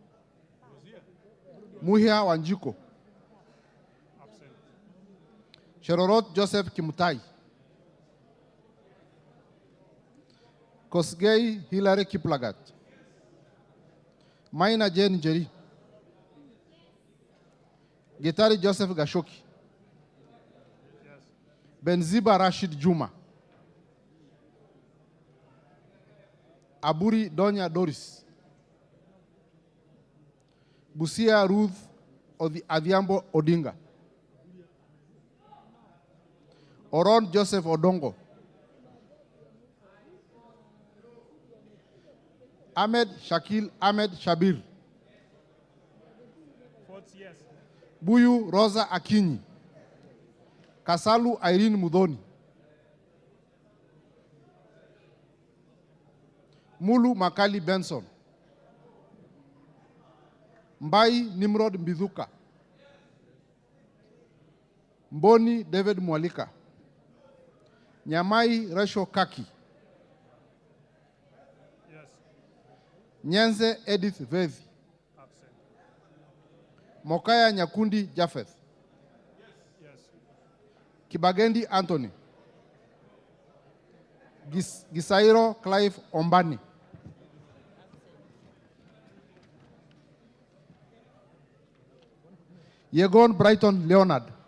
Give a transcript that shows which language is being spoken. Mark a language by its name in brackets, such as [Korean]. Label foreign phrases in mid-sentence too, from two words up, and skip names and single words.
[English] Muhia Wanjiko. Absent. Sherorot Joseph Kimutai. Kosgei Hilary Kiplagat. Maina Jane Njeri. Gitari Joseph Gashoki. Yes. Benziba Rashid Juma. Aburi Donya Doris. Busia Ruth Adhiambo Odinga. Oron Joseph Odongo. Ahmed Shakil Ahmed Shabir. Votes yes. Buyu Rosa Akinyi. Kasalu Irene Mudhoni. Mulu Makali Benson. Mbai Nimrod Mbithuka. Mboni David Mwalika. Nyamai Resho Kaki. Yes. Nyenze Edith Vethi. Absent. Mokaya Nyakundi Japheth. Yes. Kibagendi Anthony. Gisairo Clive Ombani. Yegon Brighton Leonard.